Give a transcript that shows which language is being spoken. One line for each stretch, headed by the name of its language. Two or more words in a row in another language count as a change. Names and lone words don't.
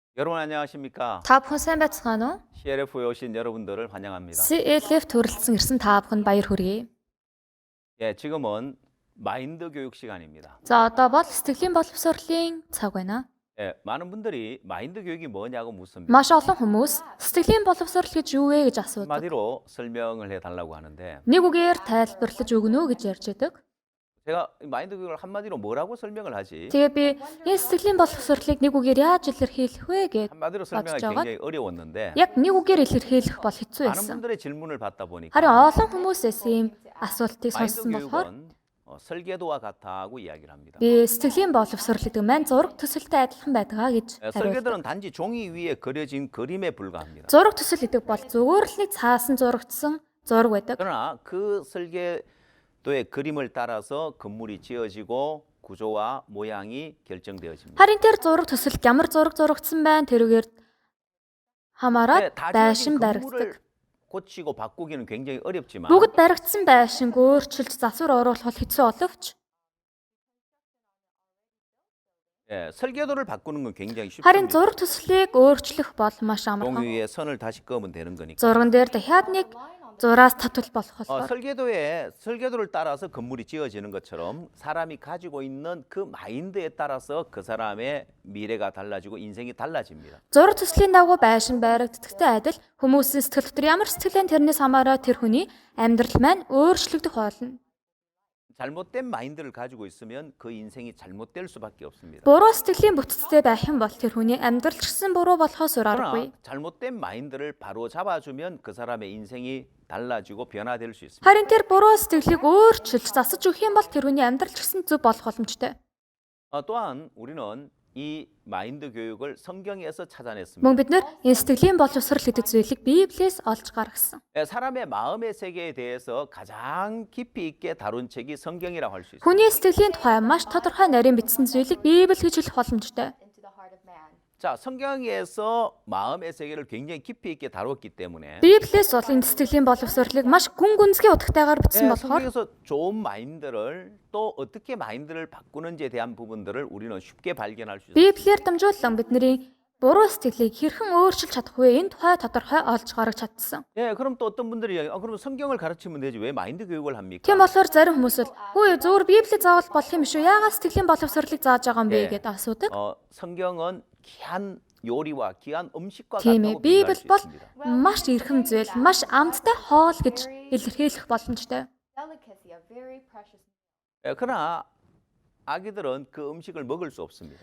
Korean: 여러분 안녕하십니까?
Mongolian: Та бүхэн сайн байцгаана уу?
Korean: CLF에 오신 여러분들을 환영합니다.
Mongolian: CLF төрөлцсөн ирсэн та бүхэнд баяр хүргэе.
Korean: 예, 지금은 마인드 교육 시간입니다.
Mongolian: За одоо бол сэтгэлийн боловсролын цаг байна.
Korean: 예, 많은 분들이 마인드 교육이 뭐냐고 묻습니다.
Mongolian: Маш олон хүмүүс сэтгэлийн боловсрол гэж юу вэ гэж асуудаг.
Korean: 한마디로 설명을 해달라고 하는데
Mongolian: Нэг үгээр тайлбарлаж өгнө үү гэж ярьж байдаг.
Korean: 제가 이 마인드 교육을 한마디로 뭐라고 설명을 하지?
Mongolian: Тэгээ би энэ сэтгэлийн боловсролыг нэг үгээр яаж илэрхийлэх вэ гэж
Korean: 한마디로 설명하기
Mongolian: бодож
Korean: 굉장히 어려웠는데
Mongolian: яг нэг үгээр илэрхийлэх бол хэцүү
Korean: 많은
Mongolian: байсан.
Korean: 분들의 질문을 받다 보니까
Mongolian: Харин олон хүмүүсээс ийм асуултыг
Korean: 마인드
Mongolian: сонссон болохоор
Korean: 교육은 설계도와 같다고 이야기를 합니다.
Mongolian: би сэтгэлийн боловсрол гэдэг маань зураг төсөлтэй адилхан байдгаа гэж
Korean: 예,
Mongolian: хариулдаг.
Korean: 설계도는 단지 종이 위에 그려진 그림에 불과합니다.
Mongolian: Зураг төсөл гэдэг бол зүгээр л нэг цаасан зурагдсан зураг байдаг.
Korean: 그러나 그 설계도의 그림을 따라서 건물이 지어지고 구조와 모양이 결정되어집니다.
Mongolian: Харин тэр зураг төсөлд ямар зураг зурагдсан байна тэрүүгээр
Korean: 네,
Mongolian: хамаарат
Korean: 다
Mongolian: байшин
Korean: 지어진
Mongolian: баригддаг.
Korean: 건물을 고치고 바꾸기는 굉장히 어렵지만
Mongolian: Бүгд баригдсан байшинг өөрчилж засвар оруулах бол хэцүү боловч
Korean: 예, 설계도를 바꾸는 건 굉장히
Mongolian: харин
Korean: 쉽습니다.
Mongolian: зураг төслийг өөрчлөх бол маш
Korean: 종이
Mongolian: амархан.
Korean: 위에 선을 다시 그으면 되는 거니까.
Mongolian: Зурган дээр дахиад нэг зураас татвал болох болохоор
Korean: 설계도를 따라서 건물이 지어지는 것처럼 사람이 가지고 있는 그 마인드에 따라서 그 사람의 미래가 달라지고 인생이 달라집니다.
Mongolian: зураг төслийн дагуу байшин баригддагтай адил хүмүүсийн сэтгэл дотор ямар сэтгэлэн тэрнээс хамаараа тэр хүний амьдрал маань өөрчлөгдөх болно.
Korean: 잘못된 마인드를 가지고 있으면 그 인생이 잘못될 수밖에 없습니다.
Mongolian: Буруу сэтгэлийн бүтцтэй байх юм бол тэр хүний амьдрал ч гэсэн буруу болохоос өөр
Korean: 그러나
Mongolian: аргагүй.
Korean: 잘못된 마인드를 바로 잡아주면 그 사람의 인생이 달라지고 변화될 수 있습니다.
Mongolian: Харин тэр буруу сэтгэлийг өөрчилж засаж өгөх юм бол тэр хүний амьдрал ч гэсэн зөв болох боломжтой.
Korean: 또한 우리는 이 마인드 교육을 성경에서 찾아냈습니다.
Mongolian: Мөн бид нэр энэ сэтгэлийн боловсрол гэдэг зүйлийг Библиэс олж гаргасан.
Korean: 사람의 마음의 세계에 대해서 가장 깊이 있게 다룬 책이 성경이라고 할 수 있습니다.
Mongolian: Хүний сэтгэлийн тухай маш тодорхой нарийн бичсэн зүйлийг Библи гэж хэлэх боломжтой.
Korean: 자, 성경에서 마음의 세계를 굉장히 깊이 있게 다뤘기 때문에
Mongolian: Библиэс бол энэ сэтгэлийн боловсролыг маш гүн гүнзгий утгатайгаар бичсэн болохоор
Korean: 성경에서 좋은 마인드를 또 어떻게 마인드를 바꾸는지에 대한 부분들을 우리는 쉽게 발견할 수 있습니다.
Mongolian: Библиэр дамжуулан бидний буруу сэтгэлийг хэрхэн өөрчилж чадах вэ? Энэ тухай тодорхой олж гаргаж чадсан.
Korean: 예, 그럼 또 어떤 분들이 그럼 성경을 가르치면 되지 왜 마인드 교육을 합니까?
Mongolian: Тийм болохоор зарим хүмүүс л хөөе зөвөр Библи заавал болох юм шүү. Яагаад сэтгэлийн боловсролыг зааж байгаа юм бэ гэдээ асуудаг.
Korean: 성경은 귀한 요리와 귀한 음식과
Mongolian: Тийм
Korean: 같다고
Mongolian: ээ.
Korean: 비교할
Mongolian: Библи
Korean: 수
Mongolian: бол
Korean: 있습니다.
Mongolian: маш эрхэм зүйл, маш амттай хоол гэж илэрхийлэх боломжтой.
Korean: 예, 그러나 아기들은 그 음식을 먹을 수 없습니다.